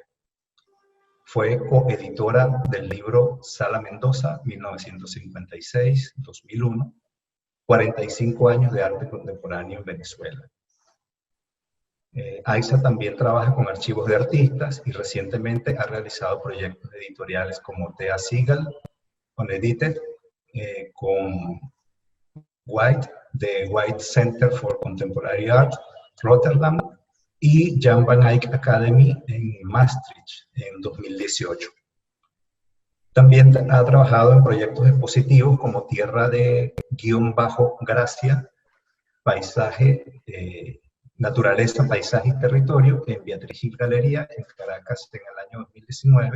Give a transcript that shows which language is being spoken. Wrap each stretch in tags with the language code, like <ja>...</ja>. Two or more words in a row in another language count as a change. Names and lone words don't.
<es>Fue coeditora del libro Sala Mendoza, 1956-2001, 45 años de arte contemporáneo en Venezuela. Aiza también trabaja con archivos de artistas y recientemente ha realizado proyectos editoriales como Thea Segal, Unedited, con White, The White Center for Contemporary Art, Rotterdam, y Jan van Eyck Academy en Maastricht en 2018. También ha trabajado en proyectos expositivos como Tierra de _Gracia, Paisaje, Naturaleza, Paisaje y Territorio en Beatriz Gil Galería en Caracas en el año 2019.</es>